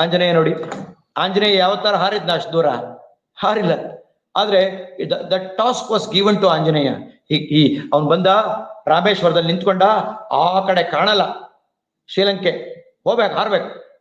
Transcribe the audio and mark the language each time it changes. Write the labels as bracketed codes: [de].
[kn] ಆಂಜನೇಯ ನೋಡಿ, ಆಂಜನೇಯ ಯಾವ ತರ ಹಾರಿದ್ನ ಅಷ್ಟು ದೂರ? ಹಾರಿಲ್ಲ. [en] ಆದ್ರೆ the task was given to Anjaneya. [kn] ಅವನ್ ಬಂದ, ರಾಮೇಶ್ವರದಲ್ಲಿ ನಿಂತ್ಕೊಂಡ, ಆ ಕಡೆ ಕಾಣಲ್ಲ ಶ್ರೀಲಂಕೆ, ಹಾರ್ಬೇಕು.